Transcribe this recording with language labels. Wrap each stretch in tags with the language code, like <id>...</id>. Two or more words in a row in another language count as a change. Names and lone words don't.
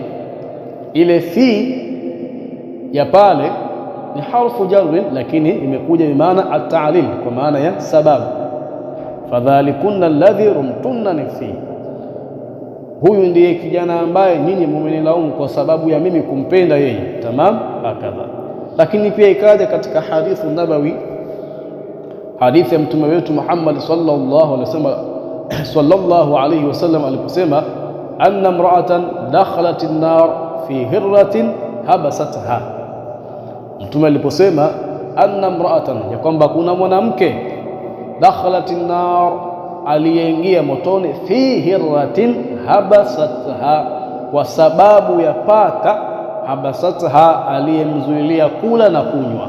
<sw>Ile fi ya pale ni</sw> <ar>حرف جر,</ar> <sw>lakini imekuja</sw> <ar>بمعنى التعليل,</ar> <sw>kwa maana ya sababu.</sw> <ar>فذلكن الذي لمتنني فيه,</ar> <sw>huyu ndiye kijana ambaye nyinyi mmenilaumu kwa sababu ya mimi kumpenda yeye.</sw> <ar>تمام، هكذا.</ar> <sw>Lakini pia ikaja katika</sw> <ar>حديث نبوي,</ar> <sw>hadithi ya mtume wetu Muhammad</sw> <ar>صلى الله عليه وسلم</ar> <sw>aliposema,</sw> <ar>أن امرأة دخلت النار في هرة حبستها.</ar> <sw>Mtume aliposema</sw> <ar>أن امرأة,</ar> <sw>ya kwamba kuna mwanamke,</sw> <ar>دخلت النار,</ar> <sw>aliyeingia motoni,</sw> <ar>في هرة حبستها,</ar> <sw>kwa sababu ya paka, habasatha, aliyemzuilia kula na kunywa.</sw>